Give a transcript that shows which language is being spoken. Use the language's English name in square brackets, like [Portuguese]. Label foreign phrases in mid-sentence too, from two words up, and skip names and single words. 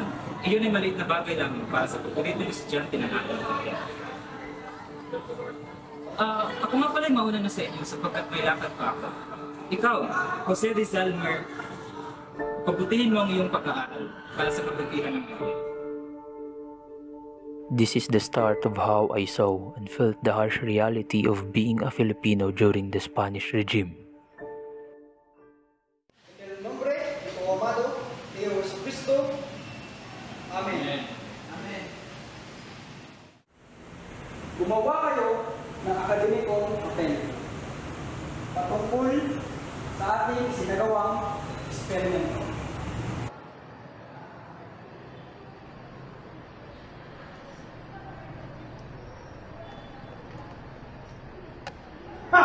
[Filipino] Iyon ay maliit na bagay lamang para sa paborito ng estudyante ng ating kapatid. Ako nga pala'y mauna na sa inyo sapagkat may lakad pa ako. Ikaw, Jose Rizal Mer, pabutihin mo ang iyong pag-aaral para sa kabutihan ng mundo. [English] This is the start of how I saw and felt the harsh reality of being a Filipino during the Spanish regime. [Spanish] En el nombre de tu amado Dios Jesucristo. Amen. Amen. [Filipino] Gumawa kayo ng akademikong papel patungkol sa ating sinagawang eksperimento. Ha!